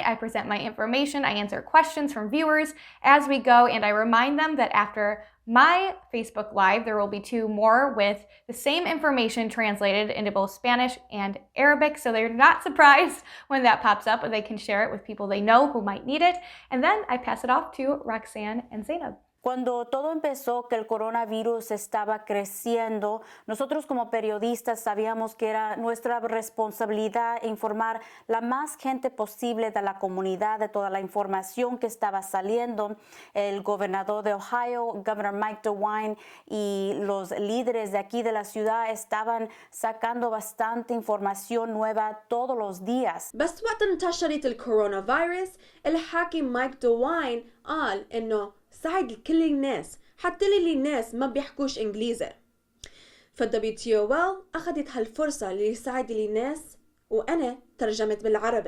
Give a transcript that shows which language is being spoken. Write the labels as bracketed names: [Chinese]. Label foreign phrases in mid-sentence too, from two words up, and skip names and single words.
[English] I present my information, I answer questions from viewers as we go, and I remind them that after my Facebook Live, there will be two more with the same information translated into both Spanish and Arabic, so they're not surprised when that pops up, and they can share it with people they know who might need it. And then I pass it off to Roxanne and Zeinab. [Spanish] Cuando todo empezó, que el coronavirus estaba creciendo, nosotros como periodistas sabíamos que era nuestra responsabilidad informar la más gente posible de la comunidad de toda la información que estaba saliendo. El gobernador de Ohio, Governor Mike DeWine, y los líderes de aquí de la ciudad estaban sacando bastante información nueva todos los días. [Arabic] بس وقت انتشرت الكورونا فيروس الحاكم مايك دوين قال إنه ساعد كل الناس حتى الناس ما بيحكوش إنجليزي. فالWTOL أخذت هالفرصة ليساعد الناس وأنا ترجمت بالعربي.